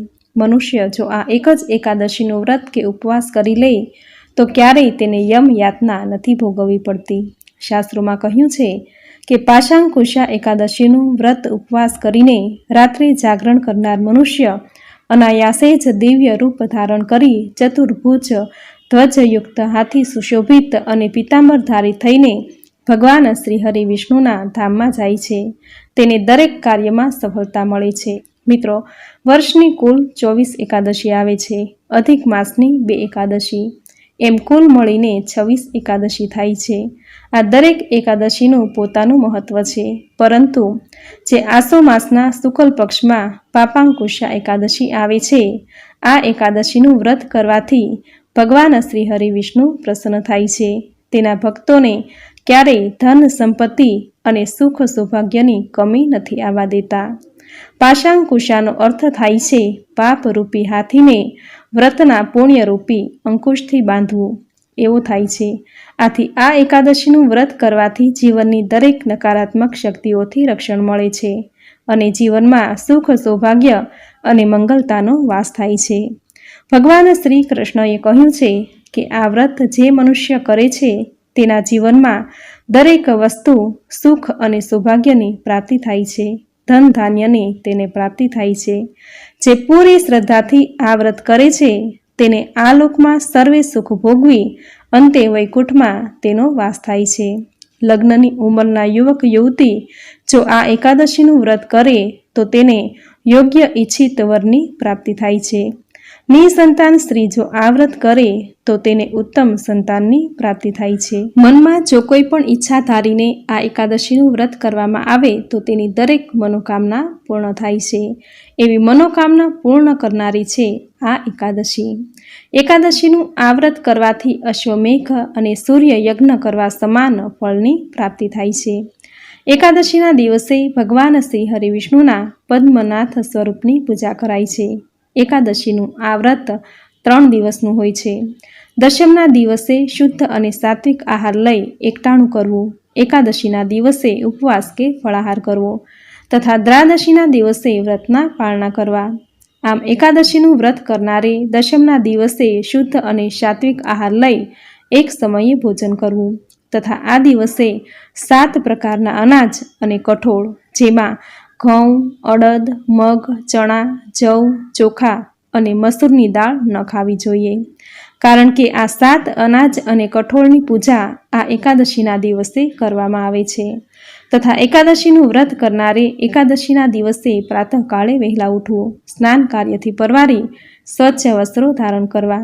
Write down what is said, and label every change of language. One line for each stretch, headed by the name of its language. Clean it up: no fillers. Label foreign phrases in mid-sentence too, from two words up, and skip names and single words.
Gujarati: મનુષ્ય જો આ એક જ એકાદશીનું વ્રત કે ઉપવાસ કરી લે તો ક્યારેય તેને યમ યાતના નથી ભોગવવી પડતી। શાસ્ત્રોમાં કહ્યું છે કે પાશાંકુશા એકાદશીનું વ્રત ઉપવાસ કરીને રાત્રે જાગરણ કરનાર મનુષ્ય અનાયાસે જ દિવ્ય રૂપ ધારણ કરી ચતુર્ભુજ ધ્વજયુક્ત હાથી સુશોભિત અને પીતાંબરધારી થઈને ભગવાન શ્રી હરિ વિષ્ણુના ધામમાં જાય છે। તેને દરેક કાર્યમાં સફળતા મળે છે। મિત્રો, વર્ષની કુલ 24 એકાદશી આવે છે। અધિક માસની 2 એકાદશી, એમ કુલ મળીને 26 એકાદશી થાય છે। આ દરેક એકાદશીનું પોતાનું મહત્વ છે, પરંતુ જે આસો માસના શુક્લ પક્ષમાં પાપાંકુશા એકાદશી આવે છે, આ એકાદશીનું વ્રત કરવાથી ભગવાન શ્રી હરિ વિષ્ણુ પ્રસન્ન થાય છે। તેના ભક્તોને ક્યારેય ધન સંપત્તિ અને સુખ સૌભાગ્યની કમી નથી આવા દેતા। પાશાંકુશાનો અર્થ થાય છે પાપ રૂપી હાથીને વ્રતના પુણ્ય રૂપી અંકુશથી બાંધવું એવું થાય છે। આથી આ એકાદશીનું વ્રત કરવાથી જીવનની દરેક નકારાત્મક શક્તિઓથી રક્ષણ મળે છે અને જીવનમાં સુખ સૌભાગ્ય અને મંગલતાનો વાસ થાય છે। ભગવાન શ્રી કૃષ્ણએ કહ્યું છે કે આ વ્રત જે મનુષ્ય કરે છે તેના જીવનમાં દરેક વસ્તુ સુખ અને સૌભાગ્યની પ્રાપ્તિ થાય છે। ધન ધાન્યની તેને પ્રાપ્તિ થાય છે। જે પૂરી શ્રદ્ધાથી આ વ્રત કરે છે તેને આ લોકમાં સર્વે સુખ ભોગવી અંતે વૈકુંઠમાં તેનો વાસ થાય છે। લગ્નની ઉંમરના યુવક યુવતી જો આ એકાદશીનું વ્રત કરે તો તેને યોગ્ય ઇચ્છિત વરની પ્રાપ્તિ થાય છે। નિસંતાન સ્ત્રી જો આ વ્રત કરે તો તેને ઉત્તમ સંતાનની પ્રાપ્તિ થાય છે। મનમાં જો કોઈ પણ ઈચ્છા ધારીને આ એકાદશીનું વ્રત કરવામાં આવે તો તેની દરેક મનોકામના પૂર્ણ થાય છે। એવી મનોકામના પૂર્ણ કરનારી છે આ એકાદશી। એકાદશીનું આ વ્રત કરવાથી અશ્વમેઘ અને સૂર્ય યજ્ઞ કરવા સમાન ફળની પ્રાપ્તિ થાય છે। એકાદશીના દિવસે ભગવાન શ્રી હરિ વિષ્ણુના પદ્મનાથ સ્વરૂપની પૂજા કરાય છે। એકાદશીનું આ વ્રત 3 દિવસનું હોય છે। દશમના દિવસે શુદ્ધ અને સાત્વિક આહાર લઈ એકટાણું કરવું, એકાદશીના દિવસે ઉપવાસ કે ફળાહાર કરવો તથા દ્વાદશીના દિવસે વ્રતના પાળના કરવા। આમ એકાદશીનું વ્રત કરનારે દશમના દિવસે શુદ્ધ અને સાત્વિક આહાર લઈ એક સમયે ભોજન કરવું તથા આ દિવસે 7 પ્રકારના અનાજ અને કઠોળ જેમાં ઘઉં, અડદ, મગ, ચણા, જવ, ચોખા અને મસૂરની દાળ ન ખાવી જોઈએ, કારણ કે આ 7 અનાજ અને કઠોળની પૂજા આ એકાદશીના દિવસે કરવામાં આવે છે તથા એકાદશીનું વ્રત કરનારે એકાદશીના દિવસે પ્રાતઃકાળે વહેલા ઉઠવું, સ્નાન કાર્યથી પરવારી સ્વચ્છ વસ્ત્રો ધારણ કરવા,